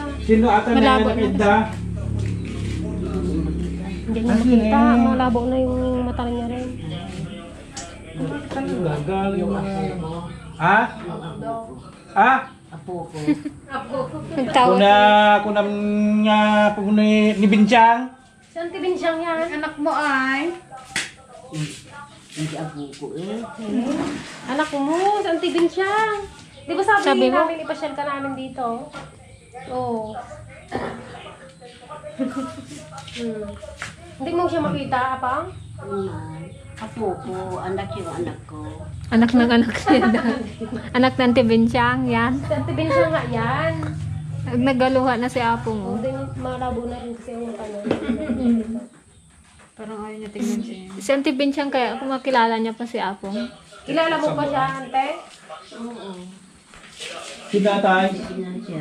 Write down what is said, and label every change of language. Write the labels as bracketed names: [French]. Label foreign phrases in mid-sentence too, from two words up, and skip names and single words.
[Filipino] Sino ata na Malabo nakita? Hindi niya makita. Malabo na yung mata niya rin. Gagal yung mga... Ha? Ha? Nagtawag. [Iloko] Kuna nga ni Binchang. Saan ti Binsyang yan? Anak mo ay? [Filipino] Hindi ako ko eh. Anak mo, [Iloko] saan ti Binsyang? [Filipino] Di ba sabi mo? namin ipasyal ka namin dito? Oo. Hindi mo siya makita, Apang? Apo ko, anak yung anak ko. Anak ng anak niya. Anak ng Tibinsyang, yan. [Iloko] Saan ti Binsyang nga yan? [Filipino] Nagaluha na si Apong. Oh. Hindi, malabo na rin kasi yung mata niya. Parang ayaw niya tingnan siya. Si Auntie Binsyang kaya kung makilala niya pa si Apong. Kilala mo ba siya, ante? Sinatay? Sino siya?